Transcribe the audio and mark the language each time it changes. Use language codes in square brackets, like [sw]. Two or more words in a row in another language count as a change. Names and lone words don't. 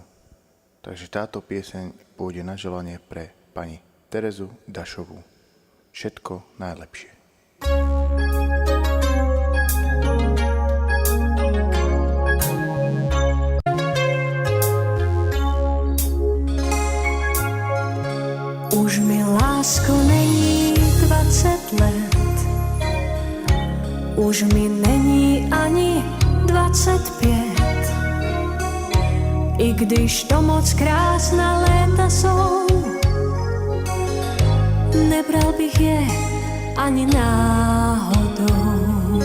[sk] Takže táto pieseň pôjde na želanie pre pani Terezu Dašovú. Všetko najlepšie. [cs] Už mi, lásko, není 20 let, už mi není ani 25. I když to moc krásná léta jsou, nebral bych je ani náhodou.